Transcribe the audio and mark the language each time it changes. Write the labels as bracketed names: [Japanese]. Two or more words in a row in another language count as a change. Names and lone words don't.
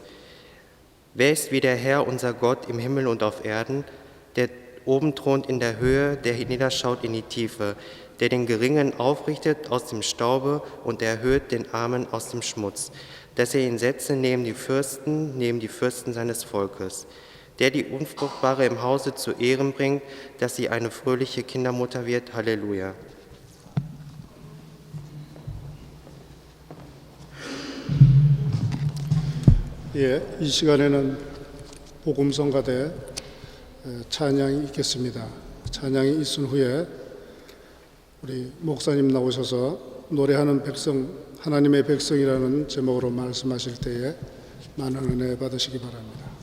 [German] Wer ist wie der Herr, unser Gott, im Himmel und auf Erden, der oben thront in der Höhe, der hinniederschaut in die Tiefe, der den Geringen aufrichtet aus dem Staube und erhöht den Armen aus dem Schmutz, dass er ihn setze neben die Fürsten seines Volkes, der die Unfruchtbare im Hause zu Ehren bringt, dass sie eine fröhliche Kindermutter wird. Halleluja. [Korean] 예, 이 시간에는 복음성가대 찬양이 있겠습니다. 찬양이 있은 후에 우리 목사님 나오셔서 노래하는 백성, 하나님의 백성이라는 제목으로 말씀하실 때에 많은 은혜 받으시기 바랍니다.